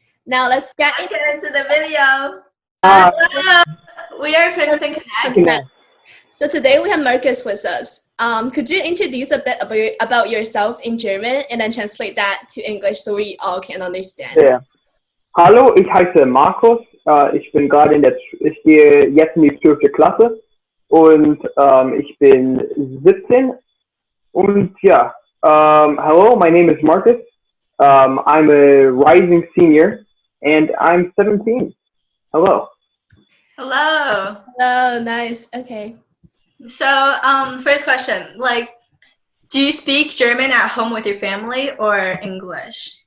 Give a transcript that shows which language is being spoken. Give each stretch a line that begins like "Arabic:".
English: Now let's get Let's get into the video. Uh, Hello, we are Princeton Connect. into it. So today we have Marcus with us. Could you introduce a bit about yourself in German and then translate that to English so we all can understand?
German: Ja. Hallo, ich heiße Markus. Ich bin gerade ich gehe jetzt in die 12. Klasse und ich bin 17 und ja,
English: hello, my name is Marcus. I'm a rising senior and I'm 17. Hello. Hello. Oh, nice. Okay. So, first question, do you speak German at home with your family or English?